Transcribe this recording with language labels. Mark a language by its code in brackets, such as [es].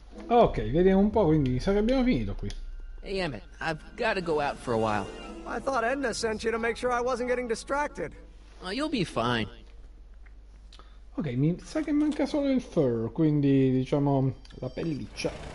[it] Ok, vediamo un po', quindi mi sa che abbiamo finito qui. [en] Hey, Emmett, I've got to go out for a while. I thought Edna sent you to make sure I wasn't getting distracted. Oh, you'll be fine. [it] Ok, mi sa che manca solo il fur, quindi diciamo la pelliccia.